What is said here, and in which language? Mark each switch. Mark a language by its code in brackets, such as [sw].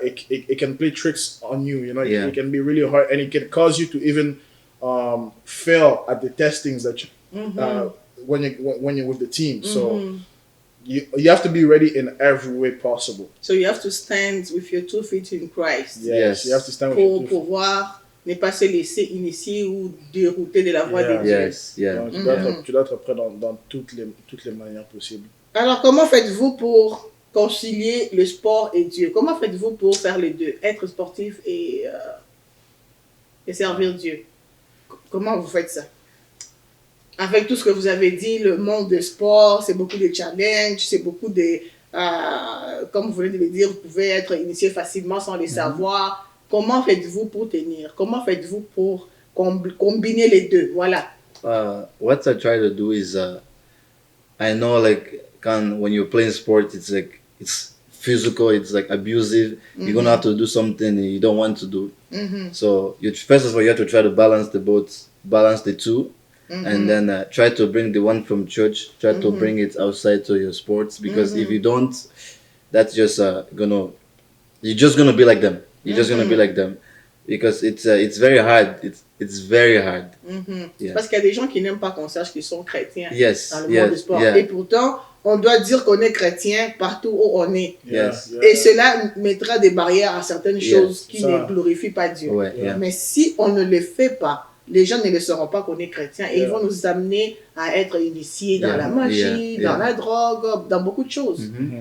[en] It can play tricks on you. You know, it can be really hard, and it can cause you to even fail at the testings that you, when you're with the team. So you have to be ready in every way possible. So you have to stand with your 2 feet in Christ. Yes. You have to stand with [fr] Pour [en] your 2 feet. [fr] pouvoir ne pas se laisser initier ou dérouter de la voie de Dieu. [en] Yes, yeah. [fr] Donc, tu dois être prêt dans toutes les manières possibles. Alors, comment faites-vous pour concilier le sport et Dieu? Comment faites-vous pour faire les deux? Être sportif et servir Dieu? Comment vous faites ça? Avec tout ce que vous avez dit, le monde du sport, c'est beaucoup de challenges, c'est beaucoup de... comme vous venez de le dire, vous pouvez être initié facilement sans les savoir. Comment faites-vous pour tenir? Comment faites-vous pour combiner les deux? Voilà. [en] What I try to do is, I know like when you're playing sport, it's physical, it's like abusive. You're gonna have to do something you don't want to do. So first of all, you have to try to balance the two, and then try to bring the one from church. Try to bring it outside to your sports, because if you don't, that's just you're just gonna be like them. You're just gonna be like them, because it's very hard. It's very hard. Yeah. [fr] Parce qu'il y a des gens qui n'aiment pas qu'on sache qu'ils sont chrétiens [en] Yes. [fr] dans le monde du sport. Et pourtant, on doit dire qu'on est chrétien partout où on est. [en] Yes. [fr] Et cela mettra des barrières à certaines choses qui Ça. ne glorifient pas Dieu. Ouais, [en] yeah. [fr] Mais si on ne le fait pas, les gens ne le sauront pas qu'on est chrétien et ils vont nous amener à être initiés dans la magie, dans la drogue, dans beaucoup de choses.